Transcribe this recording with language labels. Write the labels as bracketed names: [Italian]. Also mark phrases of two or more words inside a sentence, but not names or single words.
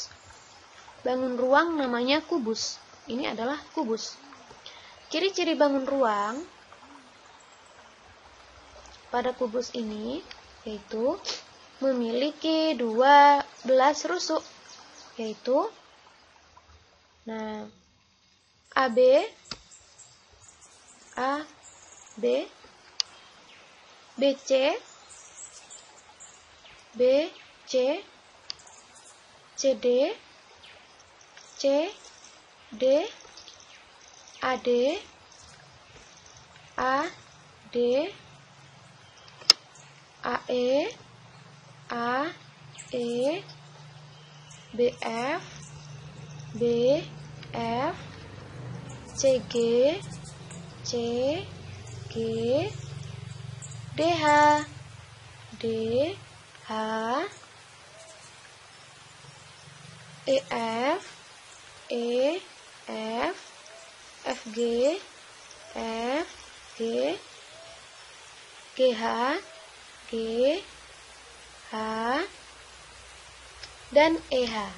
[Indonesian] Bangun ruang namanya kubus. Ini adalah kubus. Ciri-ciri bangun ruang pada kubus ini yaitu memiliki 12 rusuk, yaitu AB, BC, CD, CD, AD, AE, BF, CG, DH, EF, FG, GH, dan EH.